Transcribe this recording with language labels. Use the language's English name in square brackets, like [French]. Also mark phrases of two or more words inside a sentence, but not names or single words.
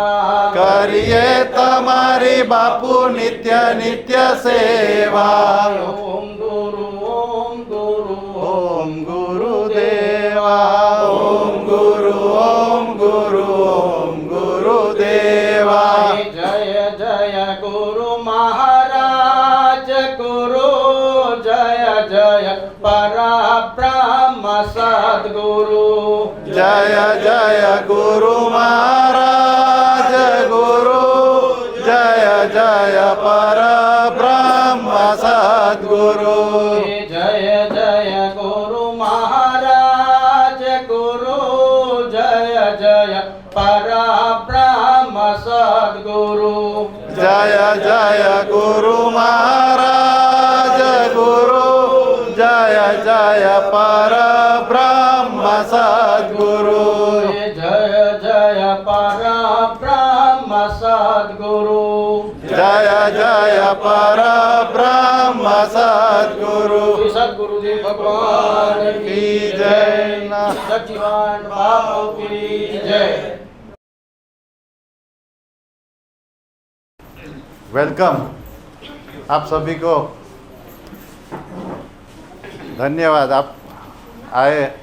[Gujarati] કરીએ તમારી બાપુ નિત્ય નિત્ય સેવા। ઓમ ગુરુ ઓમ ગુરુ ઓમ ગુરુદેવા ઓમ ગુરુ ઓમ ગુરુ ઓમ ગુરુદેવા। [Hindi] जय जय गुरु महाराज गुरु जय जय पराब्रह्म सद्गुरु। जय जय गुरु महाराज गुरु जय जय परब्रह्म सद्गुरु। जय जय गुरु महाराज गुरु जय जय पराब्रह्म सद्गुरु। जय जय गुरु महाराज गुरु जय जय परब्रह्म सद्गुरु। जय जय परब्रह्म सद्गुरु जय जय परब्रह्म सद्गुरु श्री सद्गुरुदेव भगवान की जय। सच्चिदानंद बापू की जय। वेलकम आप सभी को, धन्यवाद आप आए।